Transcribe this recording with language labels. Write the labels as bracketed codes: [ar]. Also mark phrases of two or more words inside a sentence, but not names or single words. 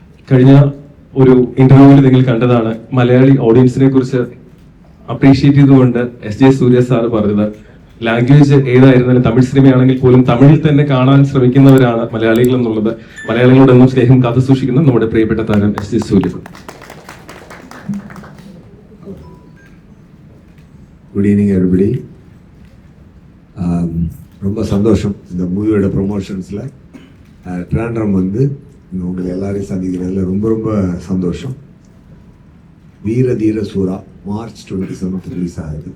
[ml] കഴിഞ്ഞ ഒരു ഇന്റർവ്യൂവിൽ നിങ്ങൾ കണ്ടതാണ് മലയാളി ഓഡിയൻസിനെ കുറിച്ച് അപ്രീഷിയേറ്റ് ചെയ്തുകൊണ്ട് എസ് ജെ സൂര്യ സാർ പറഞ്ഞത് ലാംഗ്വേജ് ഏതായിരുന്നാലും തമിഴ് സിനിമയാണെങ്കിൽ പോലും തമിഴിൽ തന്നെ കാണാൻ ശ്രമിക്കുന്നവരാണ് മലയാളികൾ എന്നുള്ളത് മലയാളികളോടൊന്നും സ്നേഹം കാത്തു സൂക്ഷിക്കുന്ന നമ്മുടെ പ്രിയപ്പെട്ട താരം എസ് ജെ സൂര്യ. [en] Good evening everybody. [ta] ரொம்ப சந்தோஷம் இந்த மூவியோட ப்ரொமோஷன்ஸில் ட்ராண்ட்ரம் வந்து உங்களை எல்லாரையும் சந்திக்கிறதுல ரொம்ப ரொம்ப சந்தோஷம். வீர தீர சூரா மார்ச் 27 ரிலீஸ் ஆகுது.